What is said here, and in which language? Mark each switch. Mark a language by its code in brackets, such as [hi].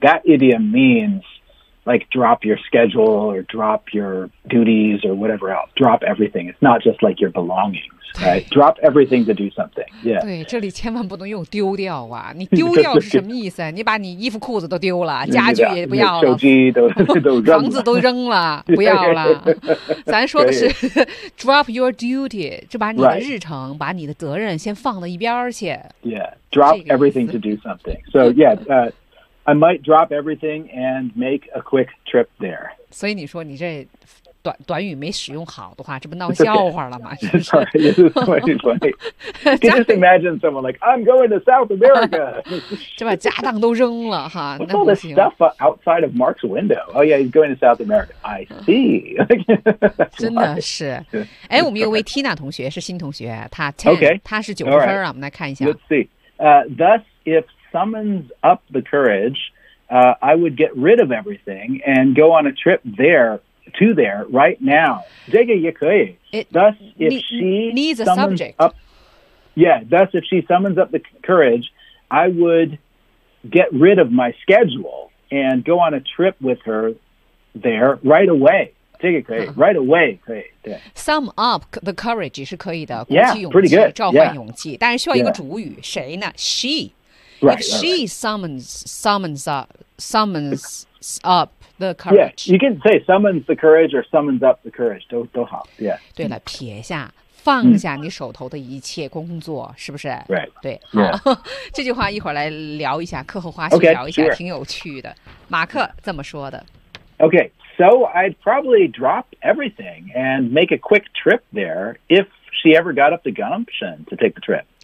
[en] That idiom means like drop your schedule or drop your duties or whatever else. Drop everything. It's not just like your belongings, right? Drop everything to do something. Yeah. [zh] 对，这里千万不能用丢掉啊！你丢掉是什么意思？你把你衣服裤子都丢了，家具也不要了，手机都扔了，房子都扔了，不要了。咱说的是 [en] drop your duty， [zh] 就把你的日程、 [en] right. [zh] 把你的责任先放到一边去。 [en] Yeah. Drop everything to do something. So, yeah, I might drop everything and make a quick trip there. [zh] 所以你说你这短语没使用好的话，这不闹笑话了吗？ [en] Sorry, this is 2020. Can just imagine someone like, I'm going to South America. [zh] 这把家当都扔了哈，那不行。 [en] All this stuff outside of Mark's window. Oh, yeah, he's going to South America. I see. [zh] 真的是。哎，我们有位 Tina 同学，是新同学，她 10, [en] okay. [zh] 她是90分啊， [en] right. [zh] 我们来看一下。 [en] Let's see. Thus, if summons up the courage, I would get rid of everything and go on a trip there right now. [zh] 这个也可以。 [en] Thus, if she needs a subject. Up, yeah, thus, if she summons up the courage, I would get rid of my schedule and go on a trip with her there right away. Right away, right. Sum up the courage is [zh] 可以的，鼓起勇气，召唤勇气，但是需要一个主语，谁呢？ [en] She. Right, if she summons up the courage. Yeah, you can say summons the courage or summons up the courage. [zh] 都好。 [en] Yeah. [zh] 对了，撇下。放下你手头的一切工作、嗯、是不是 [en] right, [zh] 对、 [en] yeah. [zh] 这句话一会儿来聊一下，课后花絮聊一下 [en] okay, [zh] 挺有趣的。马克这么说的。 [en] Okay. So I'd probably drop everything and make a quick trip there if she ever got up the gumption to take the trip.